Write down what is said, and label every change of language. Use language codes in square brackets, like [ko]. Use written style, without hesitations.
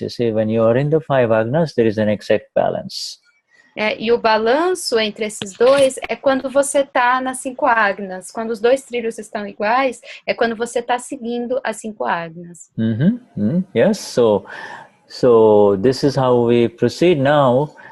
[en] You see, when you are in the five agnas, there is an exact balance. [pt] E o balanço entre esses dois é quando você está nas 5 agnas. Quando os dois trilhos estão iguais, é quando você está seguindo as 5 agnas. [en] Yes, so this is how we proceed now.